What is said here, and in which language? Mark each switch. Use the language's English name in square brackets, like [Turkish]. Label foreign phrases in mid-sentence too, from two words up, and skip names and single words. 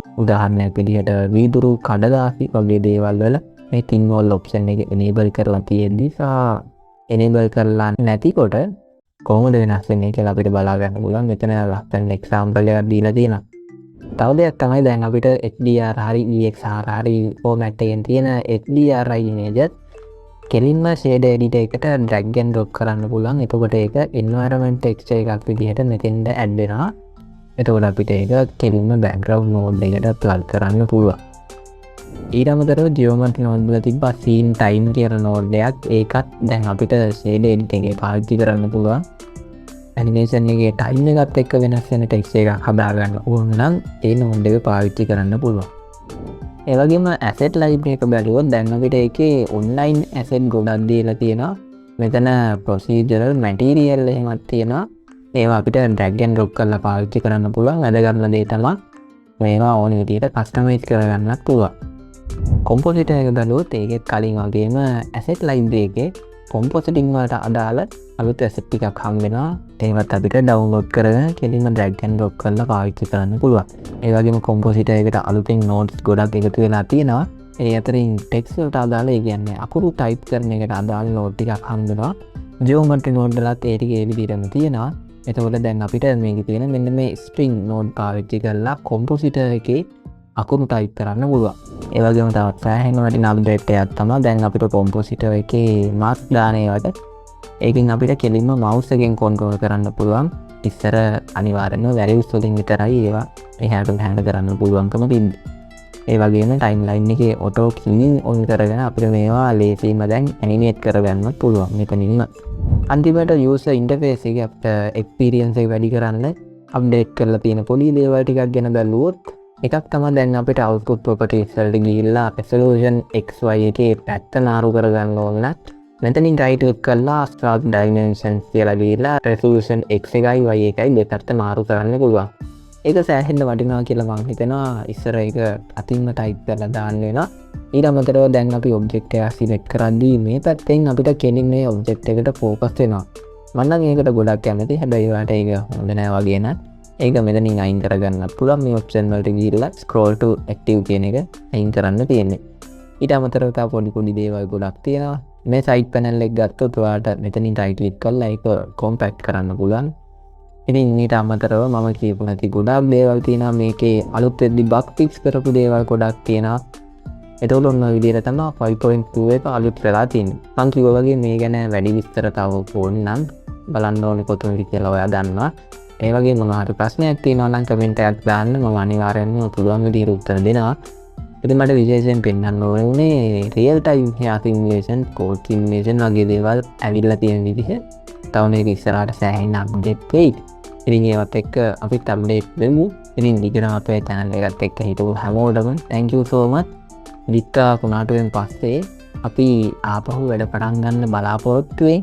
[Sinhala] උදාහරණයක් විදිහට වීදුරු කඩදාසි වගේ දේවල් වල මේ [English] thin wall option [Sinhala] එක enable කරලා තියෙද්දි enable කරලා නැතිකොට කොහොමද වෙනස් වෙන්නේ කියලා අපිට බලා ගන්න පුළුවන්. මෙතන ලස්සන example එකක් දීලා තියෙනවා. තව දෙයක් තමයි දැන් අපිට HDR හරි EXR හරි format එකෙන් තියෙන [English] HDRI image [Sinhala] කෙලින්ම [English] shade editor [Sinhala] එකට [English] drag and drop [Sinhala] කරන්න පුළුවන්. එතකොට ඒක [English] environment texture [Sinhala] එකක් විදිහට මෙතෙන්ද add වෙනවා. එතකොට අපිට ඒක කෙලින්ම [English] background node [Sinhala] එකට plug කරන්න පුළුවන්. ඊට අමතරව [English] geometry node [Sinhala] වල තිබ්බ [English] scene time [Sinhala] කියන node එකක් ඒකත් දැන් අපිට [English] shade editor [Sinhala] එකේ පාවිච්චි කරන්න පුළුවන්. animation එකේ time එකත් එක්ක වෙනස් වෙන texture එකක් හදා ගන්න ඕන නම් ඒ node එක පාවිච්චි කරන්න පුළුවන්. ඒ වගේම [English] asset library [Sinhala] එක බැලුවොත් දැන් අපිට ඒකේ [English] online asset [Sinhala] ගොඩක් දීලා තියෙනවා. මෙතන [English] procedural material [Sinhala] එහෙමත් තියෙනවා. ඒවා අපිට [English] drag and drop [Sinhala] කරලා පාවිච්චි කරන්න පුළුවන්. වැදගත්ම දේ තමයි මේවා ඕන විදිහට customize කරගන්නත් පුළුවන්. compositor එක බැලුවොත් ඒකෙත් කලින් වගේම [English] asset library [Sinhala] එකේ compositing වලට අදාළ අලුත් asset ටිකක් හම් වෙනවා. ඒවත් අපිට download කරගෙන කෙලින්ම [English] drag and drop [Sinhala] කරලා පාවිච්චි කරන්න පුළුවන්. ඒ වගේම compositor එකට අලුතින් nodes ගොඩක් එකතු වෙලා තියෙනවා. ඒ අතරින් text වලට අදාළ ඒ කියන්නේ අකුරු type කරන එකට අදාළ node ටිකක් හම් වෙනවා. [English] geometry node [Sinhala] වලත් ඒ ටික ඒ විදිහටම තියෙනවා. එතකොට දැන් අපිට මේකේ තියෙන මෙන්න මේ [English] string node [Sinhala] පාවිච්චි කරලා compositor එකේ අකුරු type කරන්න පුළුවන්. ඒ වගේම තවත් සෑහෙන වටිනා අප්ඩේට් එකක් තමයි දැන් අපිට compositor එකේ mark දාන ඒවාට ඒකෙන් අපිට කෙලින්ම mouse එකෙන් control කරන්න පුළුවන්. ඉස්සර අනිවාර්යෙන්ම values වලින් විතරයි ඒවා එහාට මෙහාට කරන්න පුළුවන්කම තිබ්බේ. ඒ වගේම timeline එකේ [English] auto cleaning on [Sinhala] කරගෙන අපිට මේවා ලේසියෙන්ම දැන් animate කරගන්නත් පුළුවන් මෙතනින්ම. අන්තිමට [English] user interface [Sinhala] එකේ අපිට experience එක වැඩි කරන්න update කරලා තියෙන පොඩි දේවල් ටිකක් ගැන බැලුවොත් එකක් තමයි දැන් අපිට [English] output properties [Sinhala] වලට ගිහිල්ලා [English] resolution XY [Sinhala] එකේ පැත්ත නාරු කරගන්න ඕන නම් මෙතනින් [English] right click [Sinhala] කරලා [English] start dimensions [Sinhala] කියලා ගිහිල්ලා [English] resolution X [Sinhala] එකයි Y එකයි දෙපැත්ත මාරු කරන්න පුළුවන්. ඒක සෑහෙන්න වටිනවා කියලා මම හිතනවා. ඉස්සර ඒක අතින්ම type කරලා දාන්න වෙනවා. ඊට අමතරව දැන් අපි object එක select කරද්දී මේ පැත්තෙන් අපිට කෙලින් මේ object එකට focus වෙනවා. මම නම් ඒකට ගොඩක් කැමතියි. හැබැයි ඔයාලට ඒක හොඳ නෑ වගේ නම් ඒක මෙතනින් අයින් කරගන්න පුළුවන්. මේ option වලට ගිහිල්ලා [English] scroll to active [Sinhala] කියන එක අයින් කරන්න තියෙන්නේ. ඊට අමතරව තව පොඩි දේවල් ගොඩක් තියෙනවා. මේ [English] side panel [Sinhala] එක ගත්තොත් ඔයාලට මෙතනින් [English] right click [Sinhala] කරලා ඒක compact කරන්න පුළුවන්. ඉතින් ඊට අමතරව මම කියපු නැති ගොඩක් දේවල් තියෙනවා මේකේ. අලුත් වෙද්දි [English] bug fix [Sinhala] කරපු දේවල් ගොඩක් තියෙනවා. එතකොට ඔන්න ඔය විදිහට තමයි 5.2 එක අලුත් වෙලා තියෙන්නේ. මම කිව්වා වගේ මේ ගැන වැඩි විස්තර තව ඕන නම් බලන්න ඕනේ කොතනද කියලා ඔයා දන්නවා. ඒ වගේ මොනවා හරි ප්‍රශ්නයක් තියෙනවා නම් කමෙන්ට් එකක් දාන්න. මම අනිවාර්යෙන්ම පුළුවන් විදිහට උත්තර දෙනවා. ඉතින් මට විශේෂයෙන් පෙන්වන්න ඕනේ [English] real time hair simulation, code simulation [Sinhala] වගේ දේවල් ඇවිල්ලා තියෙන විදිහ. තව මේක ඉස්සරහට සෑහෙන අප්ඩේට් වෙයි. ඉතින් ඒවත් එක්ක අපිත් අප්ඩේට් වෙමු. ඉතින් ඊගොඩම අපේ channel එකත් එක්ක හිටපු හැමෝටම [English] thank you so much. [Sinhala] විත්තා කුණාටුවෙන් පස්සේ අපි ආපහු වැඩ පටන් ගන්න බලාපොරොත්තු වෙයි.